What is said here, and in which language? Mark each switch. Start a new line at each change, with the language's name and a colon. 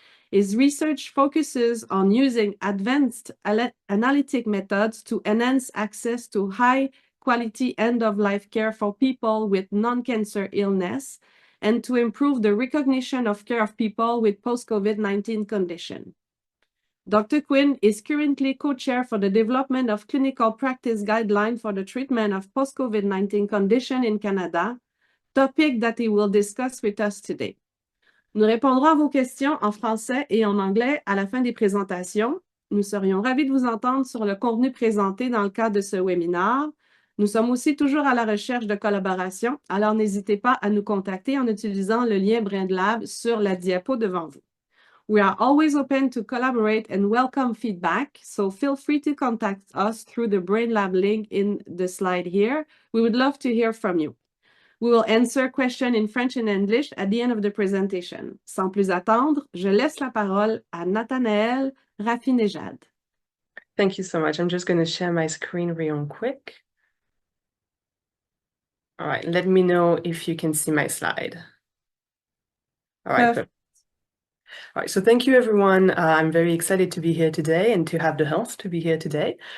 English: His research focuses on using advanced analytic methods to enhance access to high-quality end-of-life care for people with non-cancer illness and to improve the recognition of care of people with post-COVID-19 condition. Dr. Quinn is currently co-chair for the development of clinical practice guidelines for the treatment of post-COVID-19 condition in Canada, topic that he will discuss with us today.
French: Nous répondrons à vos questions en français et en anglais à la fin des présentations. Nous serions ravis de vous entendre sur le contenu présenté dans le cadre de ce webinaire. Nous sommes aussi toujours à la recherche de collaboration, alors n'hésitez pas à nous contacter en utilisant le lien BrainLab sur la diapo devant vous.
English: We are always open to collaborate and welcome feedback, so feel free to contact us through the BrainLab link in the slide here. We would love to hear from you. We will answer questions in French and English at the end of the presentation.
French: Sans plus attendre, je laisse la parole à Nathanael Rafinejad.
English: Thank you so much. I'm just going to share my screen real quick. All right, let me know if you can see my slide. All right, Perfect. All right, so thank you, everyone. I'm very excited to be here today and to have the health to be here today.